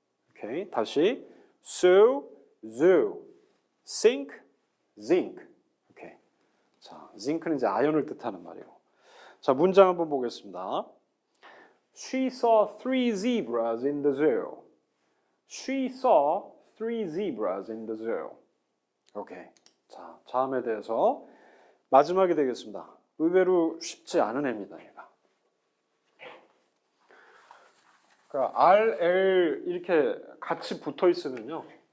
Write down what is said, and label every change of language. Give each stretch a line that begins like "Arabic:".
Korean: 오케이, 다시
English: sue, zoo, sink, zinc.
Korean: 오케이. 자, zinc는 이제 아연을 뜻하는 말이에요. 자, 문장 한번 보겠습니다.
English: She saw 3 zebras in the zoo. She saw 3 zebras in the zoo.
Korean: 오케이. 자, 자음에 대해서 마지막이 되겠습니다. 의외로 쉽지 않은 애입니다. 얘가. 그러니까 R, L 이렇게 같이 붙어 있으면요.